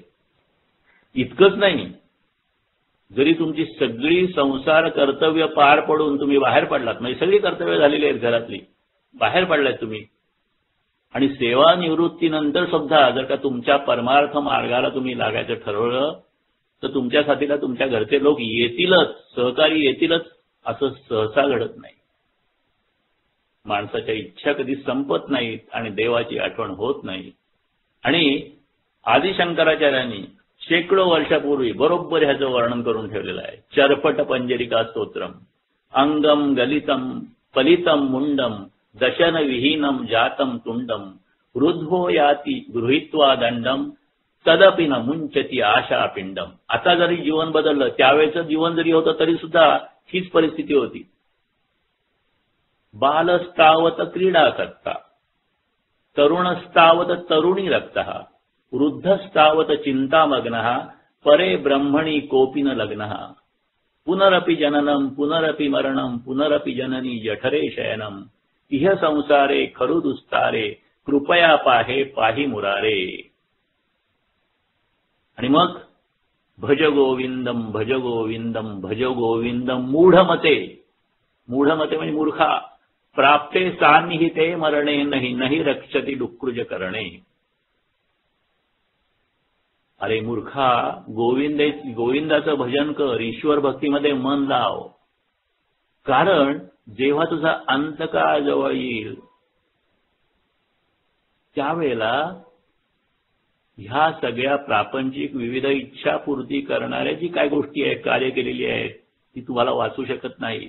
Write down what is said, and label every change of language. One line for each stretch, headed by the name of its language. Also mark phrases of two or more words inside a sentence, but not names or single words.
Marathi: इतकंच नाही, जरी तुमची सगळी संसार कर्तव्य पार पडून तुम्ही बाहेर पडलात, म्हणजे सगळी कर्तव्य झालेली आहेत घरातली, बाहेर पडलात तुम्ही, आणि सेवानिवृत्तीनंतर सुद्धा जर का तुमच्या परमार्थ मार्गाला तुम्ही लागायचं ठरवलं तर तुमच्या साथीला तुमच्या घरचे लोक येतीलच, सहकारी येतीलच, असं सहसा घडत नाही. माणसाच्या इच्छा कधी संपत नाहीत आणि देवाची आठवण होत नाही. आणि आदिशंकराचार्यांनी शेकडो वर्षापूर्वी बरोबर ह्याचं वर्णन करून ठेवलेलं आहे.
Sanskrit: चर्पट पंजरिका स्तोत्रम अंगम गलितम फलितम मुंडम दशन विहीनम जातम तुंडम वृद्धो याती गृहीत्वा दंडम तदपि न मुंचती आशा पिंडम.
Marathi: आता जरी जीवन बदललं, त्यावेळेचं जीवन जरी होतं तरी सुद्धा हीच परिस्थिती होती.
Sanskrit: बालस्तावत क्रीडा करता, तरुणस्तावत तरुणी रक्तः, वृद्धस्तावत चिंतामग्नः, परे ब्रह्मणि कोपि न लग्नः, पुनरपि जननम पुनरपि मरणम पुनरपि जननी जठरे शयनम, इह संसारे खरु दुस्तारे, कृपया पाहे पाहि मुरारे.
Marathi: आणि मग
Sanskrit: भज गोविंदम भज गोविंदम भज गोविंदम मूढमते. मूढमते
Marathi: म्हणजे मूर्खा.
Sanskrit: प्राप्ते सान्निहिते मरणे नाही नाही रक्षती डुक्कृज करणे.
Marathi: अरे मूर्खा, गोविंदाचं भजन कर, ईश्वर भक्तीमध्ये मन लाव. कारण जेव्हा तुझा अंतकाळ जवळ येईल त्यावेळेला ह्या सगळ्या प्रापंचिक विविध इच्छापूर्ती करणाऱ्या जी काय गोष्टी आहेत, कार्य केलेली आहेत, ती तुम्हाला वाचू शकत नाही.